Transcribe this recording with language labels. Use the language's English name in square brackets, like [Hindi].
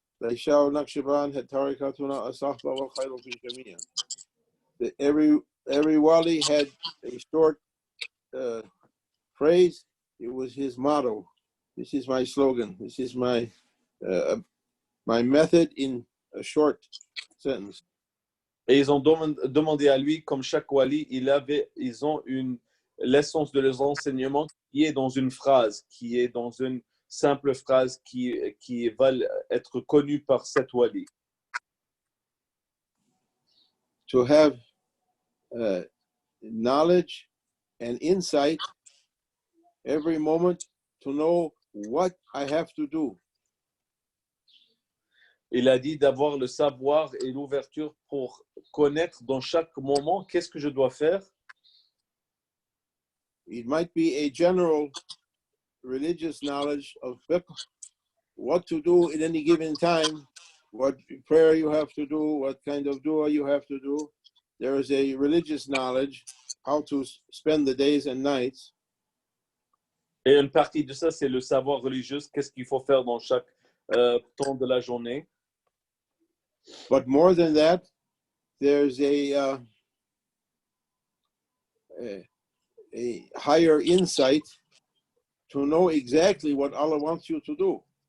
[English] Laishaw Naqshband had tarikatuna asahba wa khayru fi jamia. Every wali had a short phrase. It was his motto. This is my slogan. This is my method in a short sentence. [French] Et ils ont demandé à lui, comme chaque wali, ils ont l'essence de leurs enseignements qui est dans une phrase, qui est dans une simple phrase qui va être connue par cet wali. [English] to have knowledge and insight every moment to know what I have to do. [French] Il a dit d'avoir le savoir et l'ouverture pour connaître dans chaque moment qu'est-ce que je dois faire. [English] It might be a general religious knowledge of what to do at any given time, what prayer you have to do, what kind of dua you have to do. There is a religious knowledge, how to spend the days and nights. [French] Et une partie de ça, c'est le savoir religieux, qu'est-ce qu'il faut faire dans chaque temps de la journée. [English] But more than that, there's a higher insight to know exactly what Allah wants you to do.